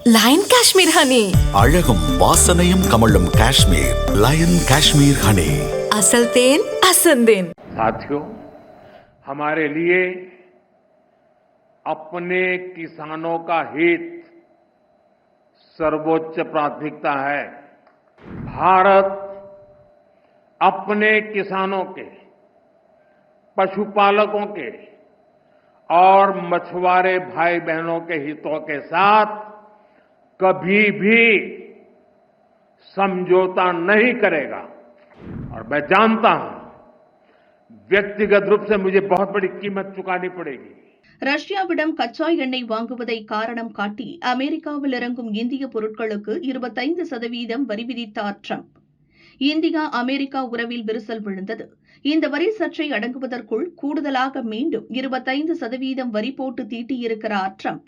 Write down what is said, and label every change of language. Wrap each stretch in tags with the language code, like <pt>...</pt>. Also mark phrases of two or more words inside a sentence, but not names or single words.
<ta>லயன் காஷ்மீர் ஹனி. அழகும் வாசனையும் கமழும் காஷ்மீர் லயன் காஷ்மீர் हनी। असल तेल असंदेन।</ta> <hi>साथियों, हमारे लिए अपने किसानों का हित सर्वोच्च प्राथमिकता है। भारत अपने किसानों के, पशुपालकों के और मछुआरे भाई बहनों के हितों के साथ कभी भी समझौता नहीं करेगा। और मैं जानता हूं व्यक्तिगत रूप से मुझे बहुत बड़ी कीमत चुकानी पड़ेगी।</hi> <ta>ரஷ்யாவிடம் கச்சா எண்ணெய் வாங்குவதை காரணம் காட்டி அமெரிக்காவில் இறங்கும் இந்திய பொருட்களுக்கு 25% வரி விதித்தார் ட்ரம்ப். இந்தியா அமெரிக்கா உறவில் விரிசல் விழுந்தது. இந்த வரி சர்ச்சை அடங்குவதற்குள் கூடுதலாக மீண்டும் 25% வரி போட்டு தீட்டியிருக்கிறார் ட்ரம்ப்.</ta>